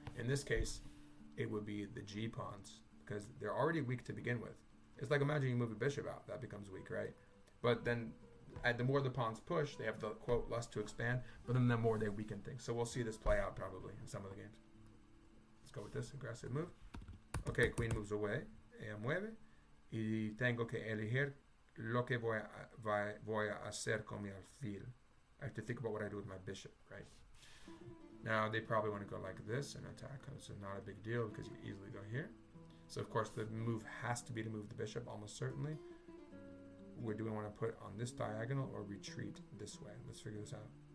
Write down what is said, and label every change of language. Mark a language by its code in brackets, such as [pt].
[en] In this case, it would be the g pawns, because they're already weak to begin with. It's like, imagine you move a bishop out, that becomes weak, right? But then the more the pawns push, they have the, quote, lust to expand, but then the more they weaken things. So we'll see this play out probably in some of the games. Let's go with this aggressive move. Okay, queen moves away. [es] Ella mueve. Y tengo que elegir lo que voy a hacer con mi alfil. [en] I have to think about what I do with my bishop, right? Now they probably want to go like this and attack, so not a big deal because you can easily go here. So of course the move has to be to move the bishop, almost certainly. Where do we want to put on this diagonal or retreat this way? Let's figure this out.